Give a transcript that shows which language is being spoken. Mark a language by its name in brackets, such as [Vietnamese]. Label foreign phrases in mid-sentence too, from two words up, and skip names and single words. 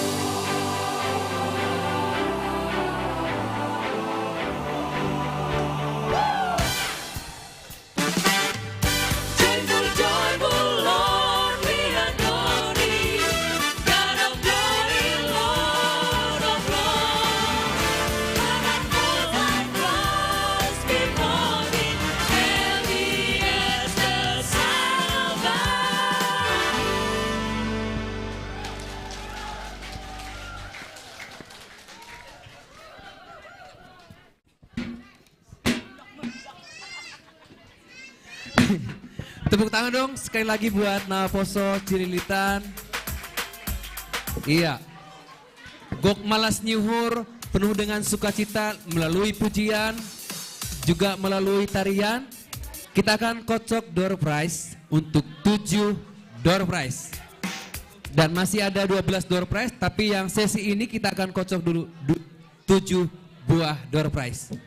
[English] Joyful, joyful, Lord, we adore Thee. God of glory, Lord of lords. God and all that rise before Thee, heavy as the salvation. [Indonesian] Tepuk tangan dong sekali lagi buat Naposo Cililitan. Iya. [Batak Simalungun] Gok malas nyuhur [Indonesian] penuh dengan sukacita melalui pujian, juga melalui tarian. Kita akan kocok [English] door prize [Indonesian] untuk 7 [English] door prize. [Indonesian] Dan masih ada 12 [English] door prize, [Indonesian] tapi yang sesi ini kita akan kocok dulu 7 buah [English] door prize.